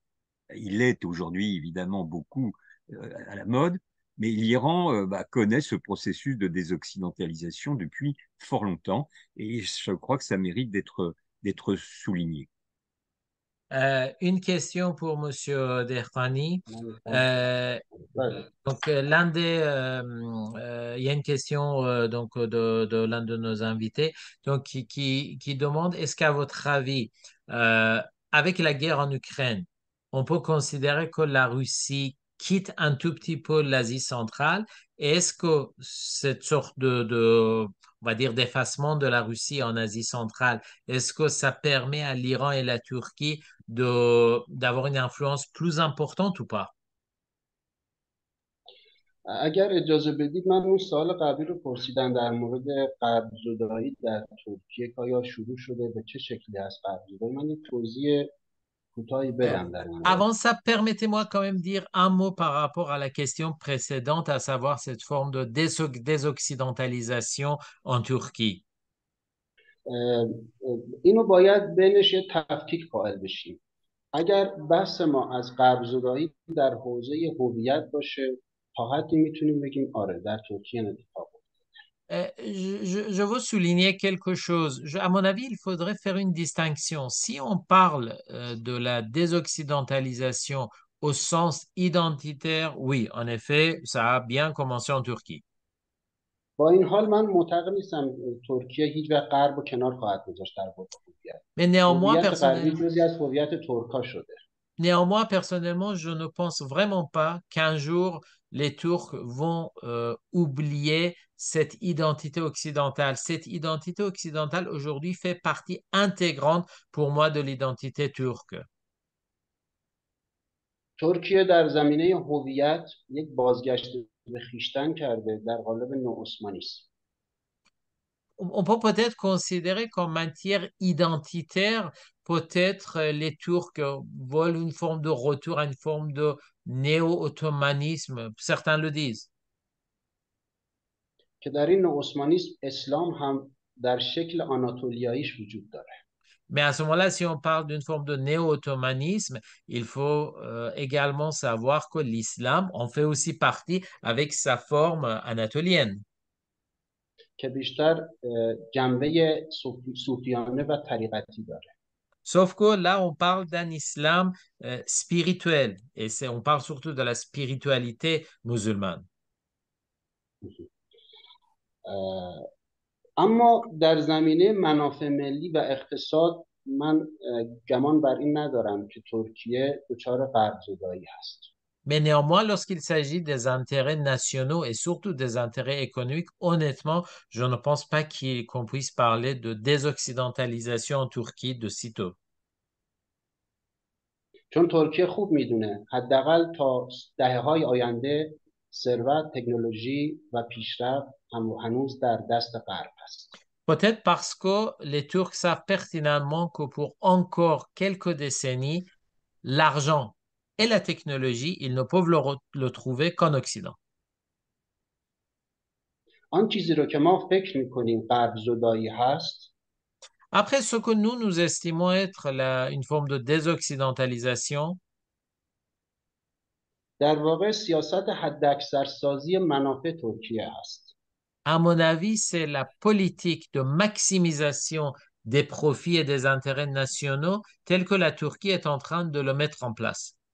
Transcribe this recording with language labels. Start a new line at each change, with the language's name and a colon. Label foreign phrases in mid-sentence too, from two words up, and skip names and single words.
French: Il est aujourd'hui évidemment beaucoup à la mode, mais l'Iran connaît ce processus de désoccidentalisation depuis fort longtemps et je crois que ça mérite d'être souligné. Une question pour Monsieur Derfani.
Persian: من Euh, بله.
French: donc, il y a une question donc de l'un de nos invités donc, qui demande, est-ce qu'à votre avis, euh, avec la guerre en Ukraine, on peut considérer que la Russie quitte un tout petit peu l'Asie centrale? Et est-ce que cette sorte on va dire, d'effacement de la Russie en Asie centrale, est-ce que ça permet à l'Iran et la Turquie d'avoir une influence plus importante ou pas?
Persian: اگر اجازه بدید من اون سال قبلی رو پرسیدم در مورد قرض‌زدایی در ترکیه که آیا شروع شده به چه شکلی از قرض‌زدایی من یک توضیح کوتاهی Euh, بدم در این مورد.
French: Avant ça, permettez-moi quand même dire un mot par rapport à la question précédente, à savoir cette forme de désoccidentalisation en Turquie.
Persian: اینو باید بینش یه تفکیک قائل بشیم. اگر بحث ما از قرض‌زدایی در حوزه هویت باشه تا حدی میتونیم بگیم آره در ترکیه این اتفاق.
French: Je veux souligner quelque chose. À mon avis, il faudrait faire une distinction. Si on parle de la désoccidentalisation au sens identitaire, oui, en effet, ça a bien commencé en Turquie.
Persian: با این حال من معتقد نیستم ترکیه هیچ وقت غرب رو کنار خواهد گذاشت در حوزه هویت.
French: Mais néanmoins,
Persian: هویت غربی
French: personnellement,
Persian: جزئی از هویت ترکا شده.
French: Néanmoins, personnellement, je ne pense vraiment pas qu'un jour les Turcs vont oublier cette identité occidentale. Cette identité occidentale aujourd'hui fait partie intégrante pour moi de l'identité turque.
Persian: ترکیه در زمینه هویت یک بازگشت به خویشتن کرده در قالب نوعثمانیسم.
French: On peut peut-être considérer qu'en matière identitaire, peut-être les Turcs veulent une forme de retour à une forme de néo-ottomanisme. Certains le disent.
Persian: که در این نوعثمانیسم اسلام هم در شکل آناتولیاییش وجود داره.
French: Mais à ce moment-là, si on parle d'une forme de néo-ottomanisme, il faut également savoir que l'islam en fait aussi partie avec sa forme anatolienne.
Persian: که بیشتر جنبه صوفیانه و طریقتی داره.
French: Sauf que là, on parle d'un islam spirituel et on parle surtout de la spiritualité musulmane.
Persian: اما در زمینه منافع ملی و اقتصاد من گمان بر این ندارم که ترکیه دچار قرض‌زدایی هست.
French: Mais néanmoins, lorsqu'il s'agit des intérêts nationaux et surtout des intérêts économiques, honnêtement, je ne pense pas qu'on puisse parler de désoccidentalisation en Turquie de sitôt.
Persian: چون ترکیه خوب میدونه حداقل تا دهه‌های آینده ثروت، تکنولوژی و پیشرفت هنوز در دست غرب است.
French: Peut-être parce que les Turcs savent pertinemment que pour encore quelques décennies, l'argent et la technologie, ils ne peuvent le trouver qu'en Occident.
Persian: آن چیزی رو که ما فکر میکنیم غرب زدایی هست
French: Après, ce que nous estimons être une forme de désoccidentalisation,
Persian: در واقع سیاست حداکثرسازی منافع ترکیه است.
French: à mon avis, c'est la politique de maximisation des profits et des intérêts nationaux telle que la Turquie est en train de le mettre en place.